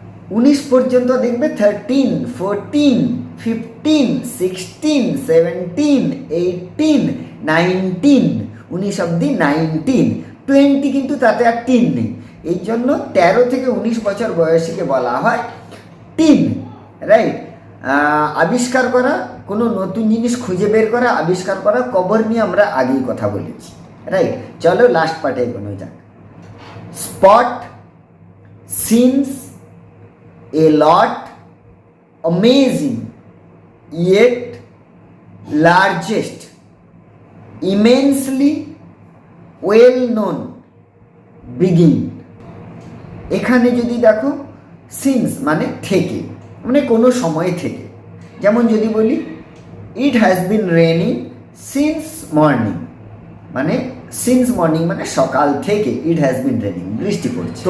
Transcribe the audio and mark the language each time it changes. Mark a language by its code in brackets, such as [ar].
[bn] 19 পর্যন্ত দেখবে 13, 14, 15, 16, 17, 18, 19, 19 অব্দি 19, 20 কিন্তু তাতে আর টিন নেই, এই জন্য 13 থেকে 19 বছর বয়সীকে বলা হয় টিন, রাইট। আবিষ্কার করা, কোনো নতুন জিনিস খুঁজে বের করা, আবিষ্কার করা, কবর নিয়ে আমরা আগেই কথা বলেছি, রাইট। চলো লাস্ট পার্টে এগোনো যাক। [en] Spot, since, a lot, amazing, yet largest, immensely well known, begin। [bn] এখানে যদি দেখো সিন্স মানে থেকে, মানে কোনো সময় থেকে, যেমন যদি বলি [en] it has been raining since morning, [bn] মানে [en] since morning [bn] মানে সকাল থেকে [en] it has been raining, [bn] বৃষ্টি পড়ছে।